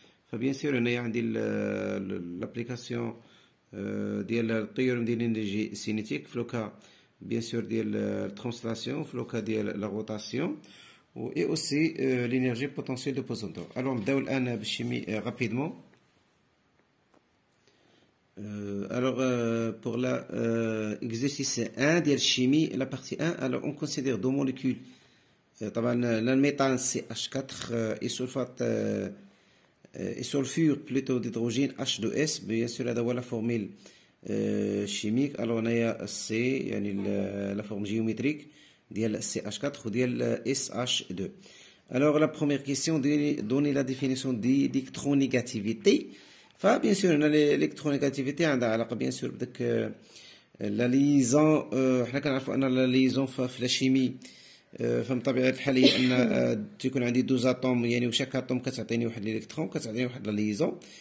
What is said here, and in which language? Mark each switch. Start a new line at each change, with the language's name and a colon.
Arabic: فبيان سور هنايا عندي لابليكاسيون ديال التيورم ديال الانرجي سينيتيك في لوكا بيان سور ديال الترانسلاسيون، في لوكا ديال لا روتاسيون
French: et aussi l'énergie potentielle de pesanteur.
Arabic: Alors نبداو الان بالشيمي rapidement.
French: Alors pour la exercice 1
Arabic: ديال الشيمي
French: la partie 1. alors on considère deux molécules
Arabic: طبعا الميثان
French: CH4 et sulfate et sulfure plutôt d'hydrogène H2S. bien sûr
Arabic: هذا هو
French: la formule chimique. alors هنايا C يعني la forme géométrique ديال CH4 وديال SH2. alors la première question, donner la définition d'électronégativité.
Arabic: فبيان سور هنا الالكترونيغاتيفيتي عندها علاقه بيان سور بداك لا ليزون. حنا كنعرفوا ان لا ليزون في لا شيمي فمن طبيعه الحال هي ان تيكون عندي دوز اتوم، يعني وشاك اتوم كتعطيني واحد الالكترون، كتعطيني واحد لا ليزون.